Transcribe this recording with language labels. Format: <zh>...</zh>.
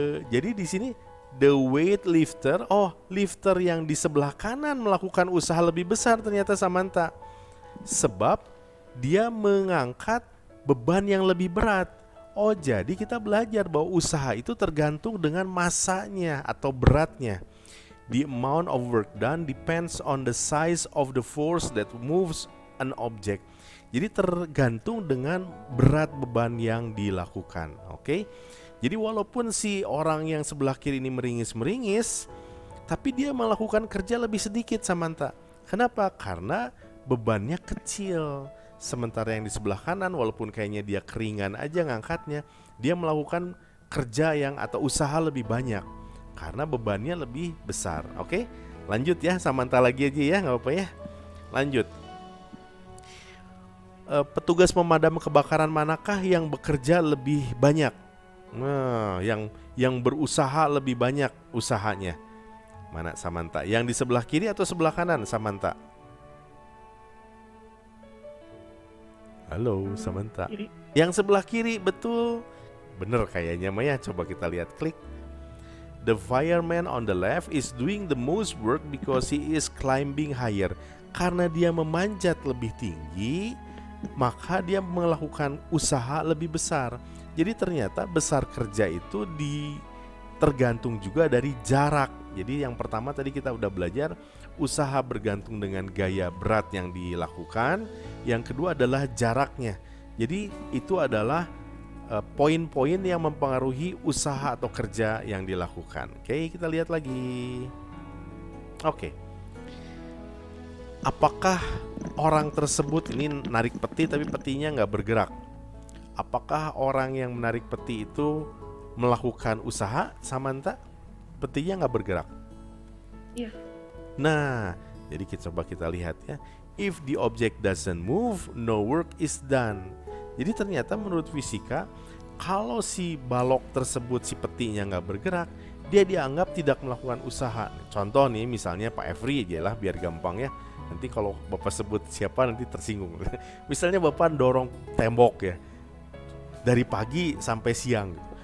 <id>Jadi di sini</id> <en>the weight lifter,</en> <id>lifter yang di sebelah kanan melakukan usaha lebih besar ternyata, Samantha. Sebab dia mengangkat beban yang lebih berat. Jadi kita belajar bahwa usaha itu tergantung dengan masanya atau beratnya.</id> <en>The amount of work done depends on the size of the force that moves an object.</en> <id>Jadi tergantung dengan berat beban yang dilakukan. Oke? Jadi walaupun si orang yang sebelah kiri ini meringis-meringis, tapi dia melakukan kerja lebih sedikit, Samantha. Kenapa? Karena bebannya kecil. Sementara yang di sebelah kanan, walaupun kayaknya dia keringan aja ngangkatnya, dia melakukan kerja atau usaha lebih banyak karena bebannya lebih besar. Oke? Lanjut ya, Samantha lagi aja ya, nggak apa-apa ya. Lanjut. Petugas pemadam kebakaran manakah yang bekerja lebih banyak? Nah, yang berusaha lebih banyak usahanya. Mana, Samantha? Yang di sebelah kiri atau sebelah kanan, Samantha? Halo, Samantha. Kiri. Yang sebelah kiri, betul. Bener kayaknya, Maya. Coba kita lihat, klik.</id> <en>The fireman on the left is doing the most work because he is climbing higher.</en> <id>Karena dia memanjat lebih tinggi, maka dia melakukan usaha lebih besar. Jadi ternyata besar kerja itu tergantung juga dari jarak. Jadi yang pertama tadi kita udah belajar, usaha bergantung dengan gaya berat yang dilakukan. Yang kedua adalah jaraknya. Jadi itu adalah poin-poin yang mempengaruhi usaha atau kerja yang dilakukan. Oke, kita lihat lagi. Oke. Apakah orang tersebut ini narik peti tapi petinya nggak bergerak? Apakah orang yang menarik peti itu melakukan usaha, Samantha? Petinya nggak bergerak? Iya. Nah, jadi coba kita lihat ya.</id> <en>If the object doesn't move, no work is done.</en> <id>Jadi ternyata menurut fisika, kalau si balok tersebut, si petinya nggak bergerak, dia dianggap tidak melakukan usaha. Contoh nih, misalnya Pak Efri aja lah, biar gampang ya. Nanti kalau Bapak sebut siapa nanti tersinggung. Misalnya Bapak dorong tembok ya, dari pagi sampai siang gitu.</id>